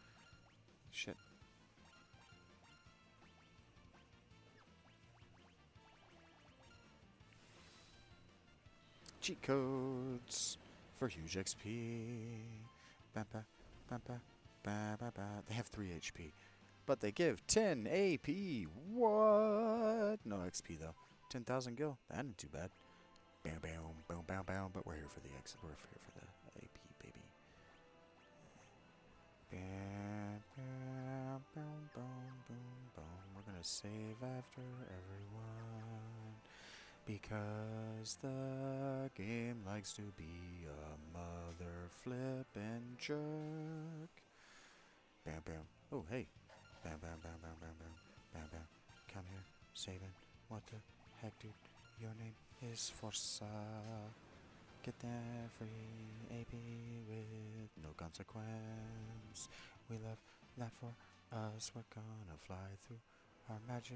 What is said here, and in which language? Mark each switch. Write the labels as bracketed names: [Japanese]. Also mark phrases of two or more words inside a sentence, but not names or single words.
[English] Shit. Cheat codes for huge XP. Ba ba ba ba ba ba ba. They have 3 HP, but they give 10 AP. What? No XP though. 10,000 gil. That ain't too bad. Bam bam boom bam bam. But we're here for the X. We're here for the AP, baby. Bam, bam, boom, boom, boom, boom. We're gonna save after everyone because the game likes to be a mother flippin' jerk. Bam, bam. Oh, hey. Bam, bam, bam, bam, bam, bam, bam, bam. Come here, Saban. What the heck, dude? Your name is Forza. Get that free AP with no consequence. We love that for us. We're gonna fly through our magic.